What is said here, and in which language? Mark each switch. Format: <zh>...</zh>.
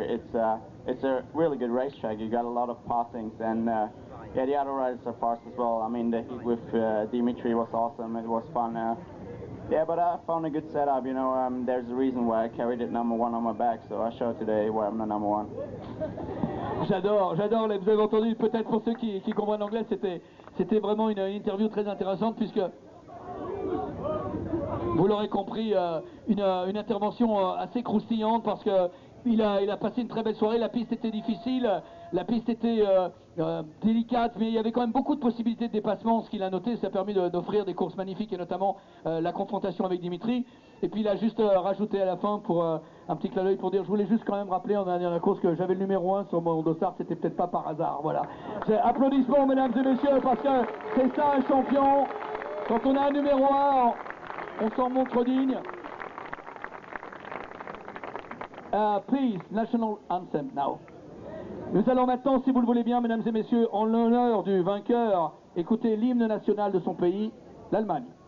<en>It's a really good racetrack. You got a lot of passings, and yeah, the other riders are fast as well. I mean, the heat with Dimitri was awesome. It was fun. Yeah, but I found a good setup. You know, there's a reason why I carried it number 1 on my back, so I showed today why I'm the number 1.</en> <fr>J'adore, vous avez entendu, peut-être pour ceux qui comprennent l'anglais, c'était vraiment une interview très intéressante, puisque vous l'aurez compris, une intervention assez croustillante, parce que il a passé une très belle soirée. La piste était difficile, la piste était délicate, mais il y avait quand même beaucoup de possibilités de dépassement. Ce qu'il a noté, ça a permis d'offrir des courses magnifiques, et notamment la confrontation avec Dimitri. Et puis il a juste rajouté à la fin pour un petit clin d'œil pour dire, je voulais juste quand même rappeler en dernière course que j'avais le numéro 1 sur mon dossard, c'était peut-être pas par hasard. Voilà. Applaudissements mesdames et messieurs, parce que c'est ça un champion. Quand on a un numéro 1, on s'en montre digne.</fr> <en>Please, National Anthem now.</en> <fr>Nous allons maintenant, si vous le voulez bien, mesdames et messieurs, en l'honneur du vainqueur, écouter l'hymne national de son pays, l'Allemagne.</fr>